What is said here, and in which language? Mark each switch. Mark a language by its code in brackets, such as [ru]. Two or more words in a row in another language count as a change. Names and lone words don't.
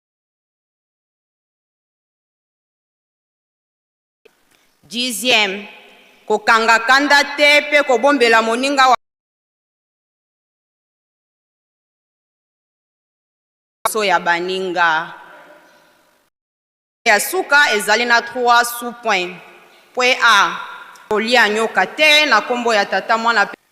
[ln] Dixième, kokanga kanda te pe kobombela moninga wa so ya baninga ya suka ezali na 3 sous-points. Point A, kolia nyoka te na kombo ya tata mwana